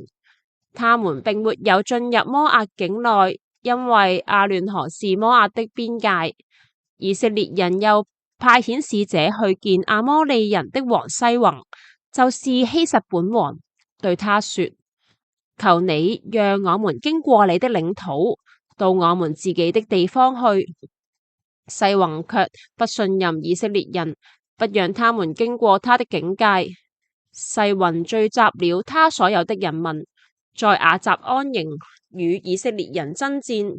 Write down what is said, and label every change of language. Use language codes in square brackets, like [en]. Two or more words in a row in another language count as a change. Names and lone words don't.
[zh] 他們並沒有進入摩押境內，因為亞嫩河是摩押的邊界。以色列人又派遣使者去見亞摩利人的王西宏，就是希實本王，對他說：求你讓我們經過你的領土，到我們自己的地方去。西宏卻不信任以色列人，不讓他們經過他的境界。西宏聚集了他所有的人民，在雅雜安營，與以色列人爭戰。